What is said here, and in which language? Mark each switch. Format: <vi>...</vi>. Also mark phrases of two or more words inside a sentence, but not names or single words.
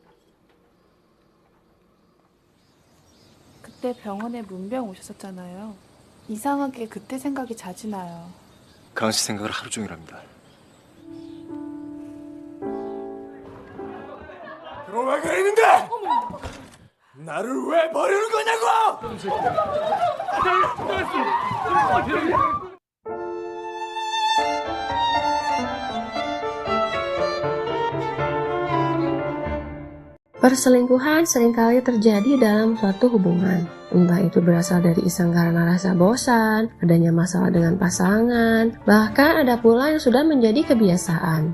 <ko>그때 병원에 문병 오셨었잖아요. 이상하게 그때 생각이 자주 나요. 강씨 생각을 하루 종일 합니다. 그럼 왜 그랬는데? 나를 왜 버리는 거냐고!</ko> <id>Perselingkuhan seringkali terjadi dalam suatu hubungan. Entah itu berasal dari iseng karena rasa bosan, adanya masalah dengan pasangan, bahkan ada pula yang sudah menjadi kebiasaan.</id>